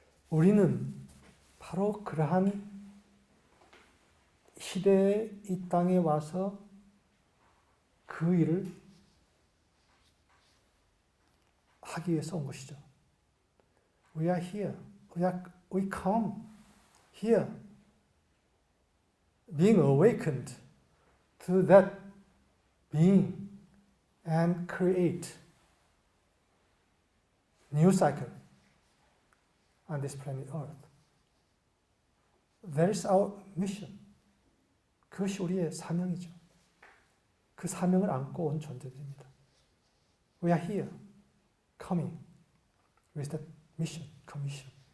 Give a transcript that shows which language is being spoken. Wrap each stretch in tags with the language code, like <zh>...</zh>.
<ko>우리는 바로 그러한 시대에 이 땅에 와서 그 일을 하기 위해서 온 것이죠.</ko> <en>We are here. We come here, being awakened to that being and create new cycle on this planet Earth. That is our mission.</en> <ko>그것이 우리의 사명이죠. 그 사명을 안고 온 존재들입니다.</ko> <en>We are here, coming with that mission, commission.</en>